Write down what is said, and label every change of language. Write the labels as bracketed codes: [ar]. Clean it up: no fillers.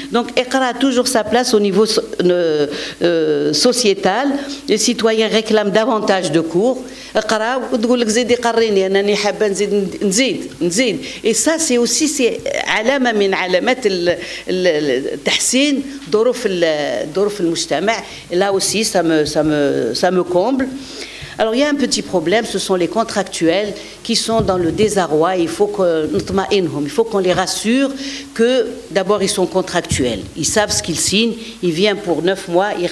[fr] Donc Iqra a toujours sa place au niveau sociétal. Les citoyens réclament davantage de cours. [ar] Iqra وتقول لك زيدي قريني أنني حابة نزيد. [fr] Et ça c'est aussi علامة من علامات تحسين ظروف المجتمع. Là aussi ça me comble. Alors il y a un petit problème, ce sont les contractuels qui sont dans le désarroi. Il faut qu'on les rassure que d'abord ils sont contractuels, ils savent ce qu'ils signent, ils viennent pour 9 mois.